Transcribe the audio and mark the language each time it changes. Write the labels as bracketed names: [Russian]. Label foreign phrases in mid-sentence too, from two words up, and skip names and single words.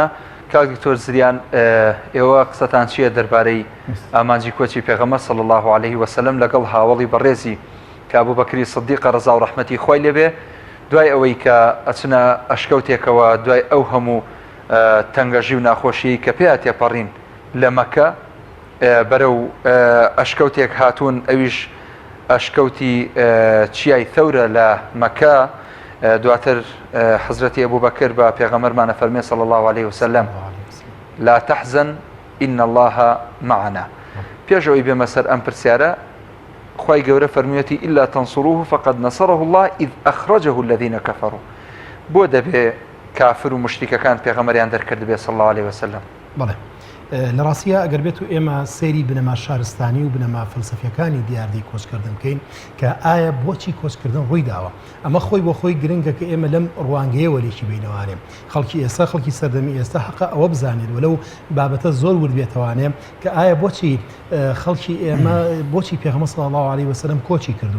[Central Kurdish] کاک دکتۆر زریان، ئێوە قسەتان چییە دەربارەی ئامانجی کۆچی پێغەمبەر [Arabic] صلی الله عليه وسلم [Central Kurdish] لەگەڵ هاوڵی بەڕێزی کە ئەبوبەکری سیدیق ڕەزا و ڕەحمەتی خۆی لێبێ، دوای ئەوەی کە ئەچنە ئەشکەوتێکەوە، دوای ئەو هەموو تەنگەژی و ناخۆشی کە پێ تێپەڕین لە مەکە بەرەو ئەشکەوتێک هاتوون، ئەویش ئەشکەوتی چیای ثەورە لە مەکە دواتر حەزرەتی ئەبوو بەکر بە پێغەمبەرمانە فەرمێ [Arabic] صلی الله عليه وسلم لا تحزن إن الله معنا. [Central Kurdish] پێشەوەی بێمە سەر ئەم پرسیارە خوای گەورە فەرموویەتی [Arabic] إلا تنصروه فقد نصره الله إذ أخرجه الذين كفروا. [Central Kurdish] بۆ دەبێ کافر و مشریکەکان پێغەمبەریان دەرکرد بێ [Arabic] صلی الله عليه وسلم. [Central Kurdish] بەڵێ لە ڕاستیە ئەگەر بێت و ئێمە سەیری بنەما شارستانی و بنەما فلسفیەکانی دیاردەی کۆچکردن بکەین کە ئایا بۆچی کۆچکردن ڕووی داوە. ئەمە خۆی بۆ خۆی گرنگە کە ئێمە لەم ڕوانگەیە وەرێکی بینەوانێ خەڵکی ئێستا خەڵکی سەردەمی ئێستا حەقا ئەوە بزانێت وەلەو بابەتە زۆر وردبێتەوانێ کە ئایا بۆچی خەڵکی ئێمە بۆچی پێغەمبەر [Arabic] صلی الله عليه وسلم [Central Kurdish] کۆچی کردووە.